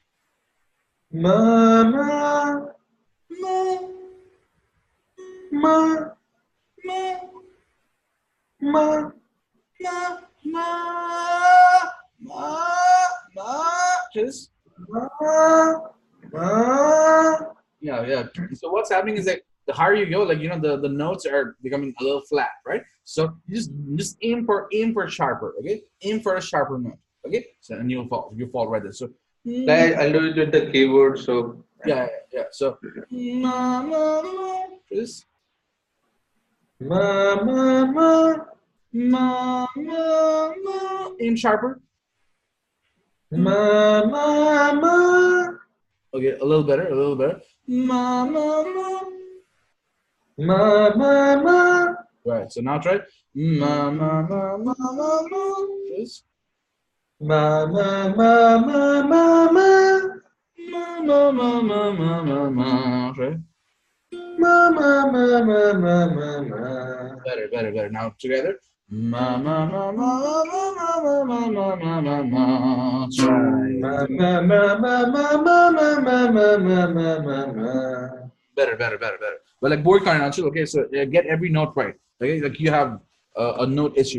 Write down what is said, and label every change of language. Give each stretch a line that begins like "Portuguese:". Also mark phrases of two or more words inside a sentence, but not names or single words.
English: ma, ma, ma, ma, Just ma, ma. yeah. So what's happening is that the higher you go, like the notes are becoming a little flat, right? So you just aim for sharper, okay? Aim for a sharper note, okay? So and you fall right there. So I'll do it with the keyboard, so yeah. So just ma, ma, ma, aim sharper. ma, ma, ma, Okay, a little better. Ma. ma, ma, ma. Right. So now try. Ma. Just Ma ma ma ma ma ma ma. Try. ma ma ma ma ma ma ma. Better. Now together. Ma. Try. Ma ma ma ma ma ma ma ma ma ma ma ma. Better. But like board kind of chill. Okay, so get every note right. Okay, like you have a note issue.